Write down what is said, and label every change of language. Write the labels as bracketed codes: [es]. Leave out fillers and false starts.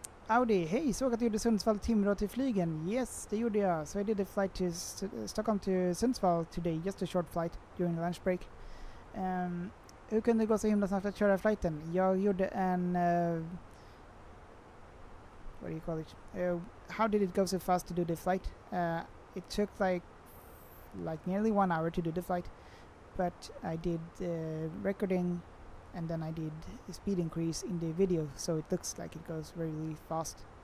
[sv] Audi, hej, såg att du gjorde Sundsvall-Timrå till flygen. Yes, det gjorde jag. [en] So I did a flight to Stockholm to Sundsvall today, just a short flight during lunch break. [sv] Hur kunde det gå så himla snabbt att köra flighten? Jag gjorde en... [en] what do you call it? How did it go so fast to do the flight? It took like nearly 1 hour to do the flight, but I did recording, and then I did a speed increase in the video, so it looks like it goes really fast.